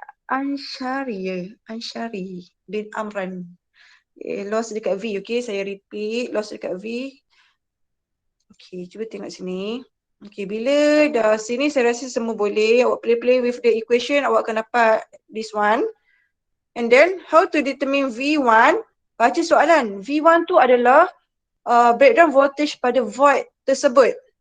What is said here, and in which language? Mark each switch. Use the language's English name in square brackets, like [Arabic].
[Malay] Ansyari bin Amran. Okay, loss dekat V. Okay, saya repeat. Loss dekat V. Okay, cuba tengok sini. Okay, bila dah sini saya rasa semua boleh. Awak [English] play with the equation. [Malay] Awak akan dapat [English] this one. And then, how to determine V1? [Malay] Baca soalan. V1 tu adalah breakdown voltage pada void tersebut.